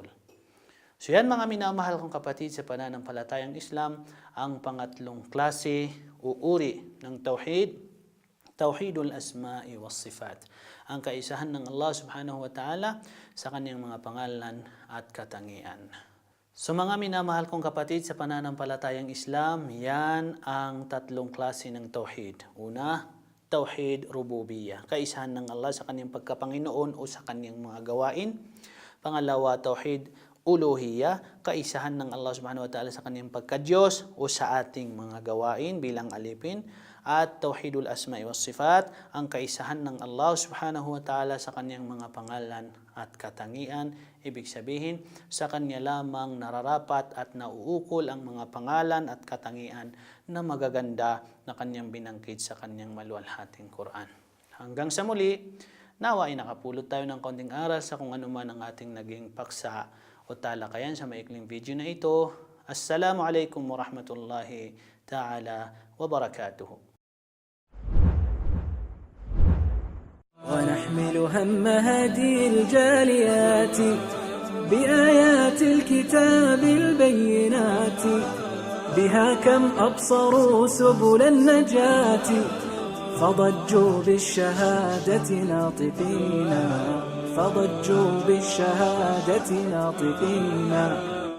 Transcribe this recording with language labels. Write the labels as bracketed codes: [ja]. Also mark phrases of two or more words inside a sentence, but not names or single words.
[tl] So yan mga minamahal kong kapatid sa pananampalatayang Islam, ang pangatlong klase o uri ng tauhid, [ar] توحيد الأسماء والصفات. [tl] Ang kaisahan ng Allah [ar] سبحانه وتعالى [tl] sa kanyang mga pangalan at katangian. So mga minamahal kong kapatid sa pananampalatayang Islam, yan ang tatlong klase ng tauhid. Una, [ar] توحيد الربوبية, [tl] kaisahan ng Allah sa kanyang pagkapanginoon o sa kanyang mga gawain. Pangalawa, [ar] توحيد الألوهية, [tl] kaisahan ng Allah [ar] سبحانه وتعالى [tl] sa kanyang pagka-Diyos o sa ating mga gawain bilang alipin. [ar] At توحيد الأسماء والصفات, [tl] ang kaisahan ng Allah [ar] سبحانه وتعالى [tl] sa kanyang mga pangalan at katangian. Ibig sabihin, sa Kanya lamang nararapat at nauukol ang mga pangalan at katangian na magaganda na Kanyang binangkit sa Kanyang maluwalhating Quran. Hanggang sa muli, nawa ay nakapulot tayo ng konting aral sa kung ano man ang ating naging paksa o talakayan sa maikling video na ito. [ar] السلام عليكم ورحمة الله تعالى وبركاته. ونحمل هم هدي الجاليات بآيات الكتاب البينات، بها كم أبصروا سبل النجاة، فضجوا بالشهادة ناطقين، فضجوا بالشهادة ناطقين.